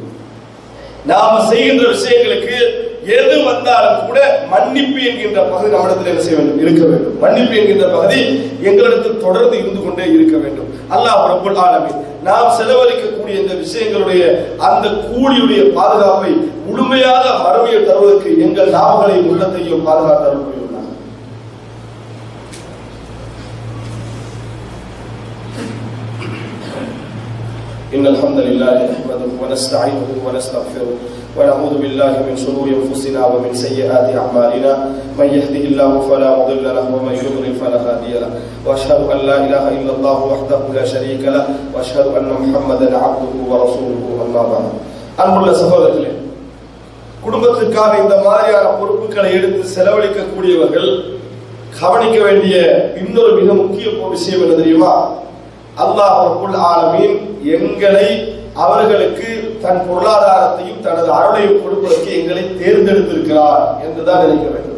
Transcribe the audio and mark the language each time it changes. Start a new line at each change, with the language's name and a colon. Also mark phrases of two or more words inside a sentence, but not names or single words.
Tamil: நாம செய்கின்ற விஷயங்களுக்கு எது வந்தாலும் கூட மன்னிப்பு என்கின்ற பகுதி நம்மிடத்தில் என்ன செய்ய வேண்டும், இருக்க வேண்டும். மன்னிப்பு என்கின்ற பகுதி எங்களிடத்தில் தொடர்ந்து இருந்து கொண்டே இருக்க வேண்டும்.
Arabic: الله رب العالمين
Tamil: நாம் செலவழிக்கக்கூடிய இந்த விஷயங்களுடைய அந்த கூலியுடைய பாதுகாப்பை முழுமையாக மறுமையை தருவதற்கு எங்கள் நாவுகளையும் உள்ளத்தையும் பாதுகாத்து அருள் புரியுள்ளார்.
Arabic: إن الحمد لله نحمده ونستعينه ونستغفره ونعوذ بالله من شرور أنفسنا ومن سيئات أعمالنا من يهده الله فلا مضل له ومن يضلل فلا هادي له وأشهد أن لا إله إلا الله وحده لا شريك له وأشهد أن محمدا عبده ورسوله أما بعد.
Tamil: அன்புள்ள சகோதரர்களே, குடும்பத்துக்காக இந்த மாதிரியான பொறுப்புகளை எடுத்து செலவழிக்கக்கூடியவர்கள் கவனிக்க வேண்டிய இன்னொரு மிக முக்கிய விஷயம் என்ன தெரியுமா?
Arabic: الله رب العالمين
Tamil: எங்களை அவர்களுக்கு தன் பொருளாதாரத்தையும் தனது அருளையும் கொடுப்பதற்கு எங்களை தேர்ந்தெடுத்திருக்கிறார் என்றுதான் நினைக்க வேண்டும்.